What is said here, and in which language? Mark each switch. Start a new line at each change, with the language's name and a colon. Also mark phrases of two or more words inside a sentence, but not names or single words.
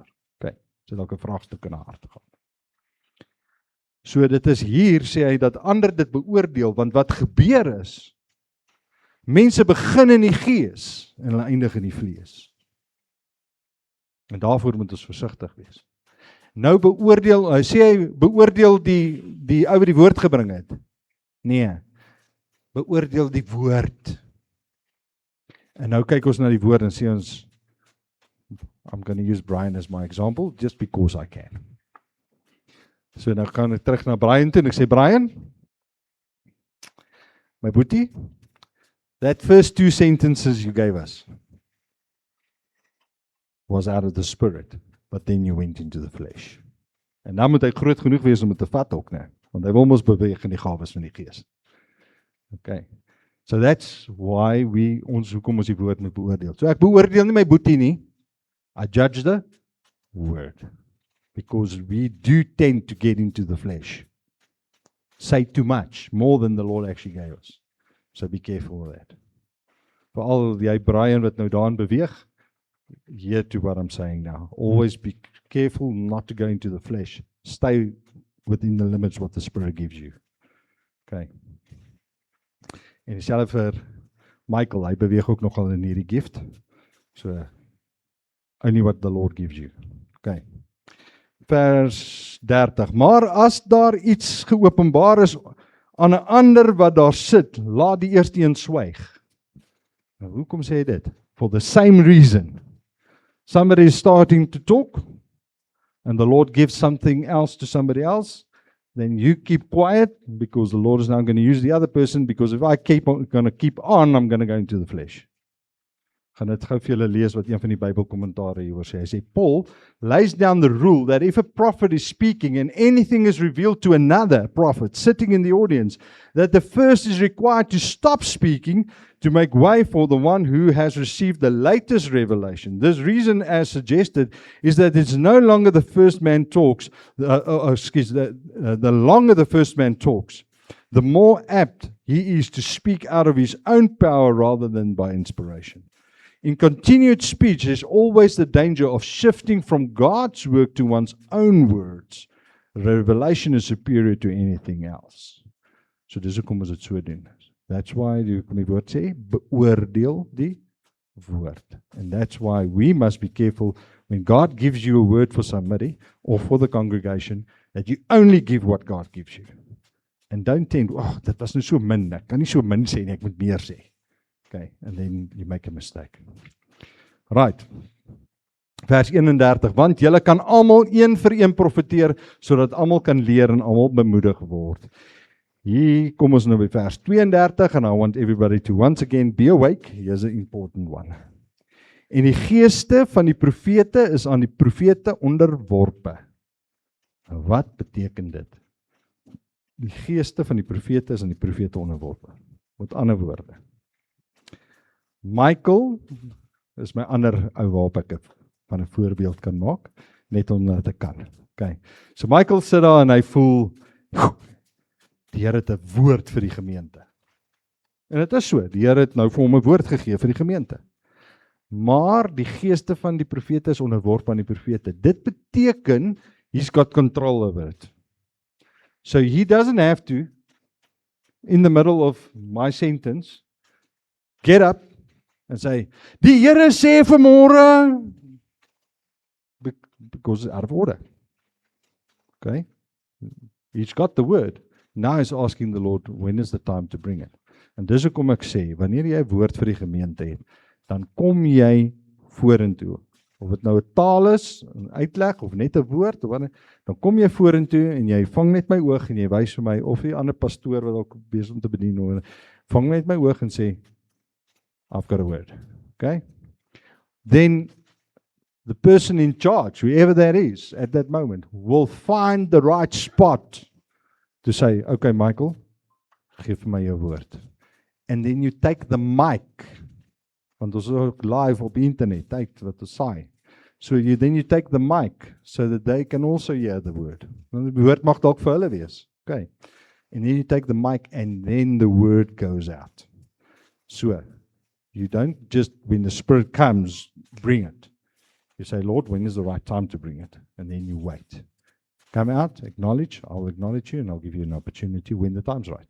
Afrikaans: Okay, so dalk 'n vraagstuk in haar hart gaan. So dit is hier, sê hy, dat ander dit beoordeel, want wat gebeur is, mense begin in die gees, en hulle eindig in die vlees. En daarvoor moet ons versigtig wees. Nou beoordeel, hy sê hy beoordeel die ou wat die woord gebring het. Nee, beoordeel die woord. En nou kyk ons na die woord en sê ons,
English: I'm going to use Brian as my example, just because I can.
Afrikaans: So nou gaan ek terug na Brian toe en ek sê, Brian, my boetie,
English: that first 2 sentences you gave us was out of the spirit, but then you went into the flesh.
Afrikaans: En dan moet hy groot genoeg wees om dit te vat ook, né? Want hy wil mos beweeg in die gawes van die Gees. Okay.
English: So that's why
Afrikaans: hoekom ons die woord moet beoordeel. So ek beoordeel nie my boetie nie.
English: I judge the word. Because we do tend to get into the flesh. Say too much, more than the Lord actually gave us. So be careful of that.
Afrikaans: Veral jy Brian wat nou daarin beweeg,
English: hear to what I'm saying now. Always be careful not to go into the flesh. Stay within the limits what the Spirit gives you. Okay.
Afrikaans: En dieselfde vir Michael, hy beweeg ook nogal in hierdie gift.
English: So, only what the Lord gives you.
Afrikaans: Okay. Vers 30. Maar as daar iets geopenbaar is aan 'n ander wat daar sit, laat die eerste een swyg. Nou, hoekom sê hy dit?
English: For the same reason. Somebody is starting to talk, and the Lord gives something else to somebody else, then you keep quiet, because the Lord is now going to use the other person, because if I going to keep on, I'm going to go into the flesh.
Afrikaans: Gaan dit gou vir julle lees wat een van die Bybelkommentare hieroor sê. Hy sê,
English: Paul lays down the rule that if a prophet is speaking and anything is revealed to another prophet sitting in the audience, that the first is required to stop speaking to make way for the one who has received the latest revelation. This reason, as suggested, is that it's no longer the first man talks, the longer the first man talks, the more apt he is to speak out of his own power rather than by inspiration. In continued speech, there's always the danger of shifting from God's work to one's own words. Revelation is superior to anything else.
Afrikaans: So dis hoekom ons dit so doen.
English: That's why
Afrikaans: die woord sê, beoordeel die woord.
English: And that's why we must be careful when God gives you a word for somebody or for the congregation, that you only give what God gives you. And don't tend,
Afrikaans: dit was nou so min, ek kan nie so min sê nie, ek moet meer sê.
English: Okay, and then you make a mistake. Right.
Afrikaans: Vers 31, want julle kan almal een vir een profeteer, sodat almal kan leer en almal bemoedig word. Hier kom ons nou by vers 32,
English: and I want everybody to once again be awake. Here's an important one.
Afrikaans: En die geeste van die profete is aan die profete onderworpe. Wat beteken dit? Die geeste van die profete is aan die profete onderworpe. Met ander woorde. Michael is my ander ou waarop ek van 'n voorbeeld kan maak, net omdat ek kan. Okay. So Michael sit daar en hy voel, die Here het 'n woord vir die gemeente. En dit is so, die Here het nou vir hom 'n woord gegee vir die gemeente. Maar die geeste van die profete is onderworpe aan die profete. Dit beteken,
English: he's got control over it. So he doesn't have to, in the middle of my sentence, get up and say,
Afrikaans: die Here sê vanmôre,
English: because it's out of order. Okay? He's got the word. Now he's asking the Lord, when is the time to bring it?
Afrikaans: En dis hoekom ek sê, wanneer jy 'n woord vir die gemeente het, dan kom jy vorentoe. Of dit nou 'n taal is, 'n uitleg, of net 'n woord, of wat, dan kom jy vorentoe en jy vang net my oog en jy wys vir my, of die ander pastoor wat ook besig om te bedien, vang net my oog en sê,
English: I've got a word. Okay? Then the person in charge, whoever that is at that moment, will find the right spot to say,
Afrikaans: okay, Michael, geef my jou woord.
English: And then you take the mic,
Afrikaans: want ons is ook live op internet, tyd wat ons saai.
English: So then you take the mic, so that they can also hear the word.
Afrikaans: Want die woord mag dalk vir hulle wees. Okay.
English: And then you take the mic and then the word goes out. So, you don't just, when the Spirit comes, bring it. You say, Lord, when is the right time to bring it? And then you wait. Come out, acknowledge, I'll acknowledge you and I'll give you an opportunity when the time's right.